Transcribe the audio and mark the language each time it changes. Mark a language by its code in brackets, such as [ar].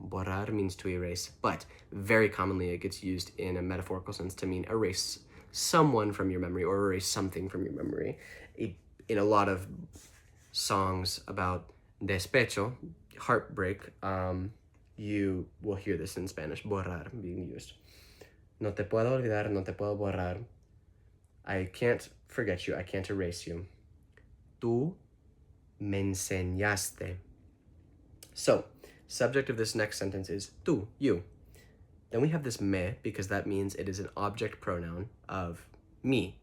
[en] Borrar means to erase, but very commonly it gets used in a metaphorical sense to mean erase someone from your memory or erase something from your memory. In a lot of songs about despecho, heartbreak, you will hear this in Spanish, borrar, being used. [es] No te puedo olvidar, no te puedo borrar. [en] I can't forget you, I can't erase you. [es] Tú me enseñaste. [en] So, subject of this next sentence is tú, you. Then we have this me, because that means it is an object pronoun of me.